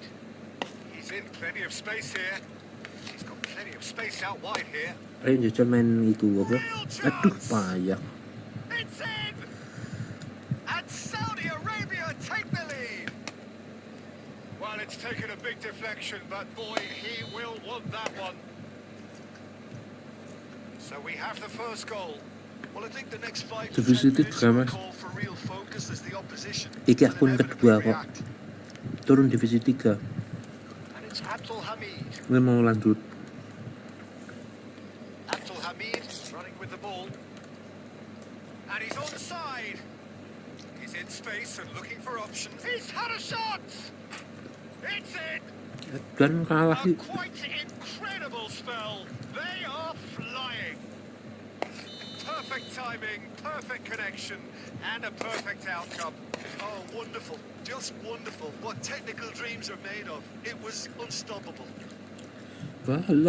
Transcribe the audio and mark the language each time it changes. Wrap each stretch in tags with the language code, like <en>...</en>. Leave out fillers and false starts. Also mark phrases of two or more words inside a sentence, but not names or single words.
<en>He's in plenty of space here. He's got plenty of space out wide here.</en> <jv>Ayo njajal main itu apa? Aduh, payah.</jv> <en>It's in! And Saudi Arabia take the lead. Well, it's taken a big deflection, but boy, he will want that one. So we have the first goal. Well, I think the next 5 to 10</en> <id>Divisi</id> <en>minutes</en> <id>3,</id> <en>will</en> <id>Mas.</id> <en>call for real focus as the opposition</en> <jv>Iki</jv> <en>will</en> <id>akun</id> <en>inevitably</en> <id>kedua kok.</id> <en>react.</en> <id>Turun divisi 3.</id> <en>And it's Abdul Hamid.</en> <id>Ini mau lanjut.</id> <en>Abdul Hamid running with the ball. And he's onside. He's in space and looking for options. He's had a shot. It's in.</en> <id>Dan kalah</id> <en>A</en> <id>sih.</id> <en>quite incredible spell. They are flying. Perfect timing, perfect connection, and a perfect outcome. Oh, wonderful. Just wonderful. What technical dreams are made of. It was unstoppable.</en> <jv>Walah.</jv>